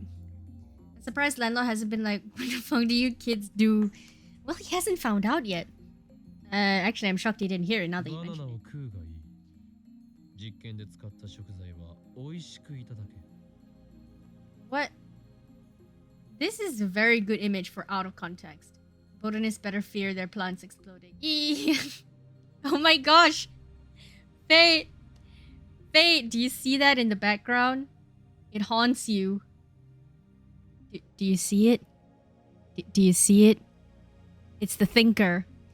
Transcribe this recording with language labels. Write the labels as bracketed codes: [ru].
[en] I'm surprised landlord hasn't been like, what the fuck do you kids do? Well, he hasn't found out yet. Actually, I'm shocked he didn't hear it now that you mentioned it. [ja] 実験で使った食材は美味しくいただけ。 [en] What? This is a very good image for out of context. Botanists better fear their plants exploding. Eee. Oh my gosh! Faye! Faye, do you see that in the background? It haunts you. Do you see it? Do you see it? It's the thinker.